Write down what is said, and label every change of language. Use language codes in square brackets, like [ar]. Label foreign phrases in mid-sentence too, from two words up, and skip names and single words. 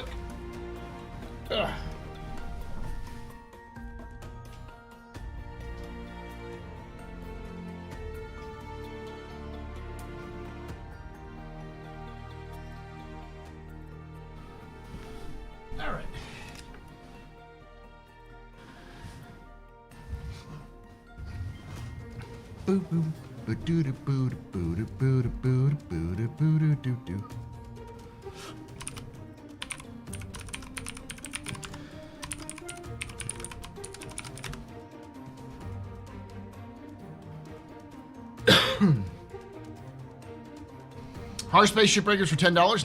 [en] Ugh. All right. Boo boo. Boo doo doo boo doo boo doo boo doo boo doo boo doo doo doo. Harsh Space Shipbreakers for $10.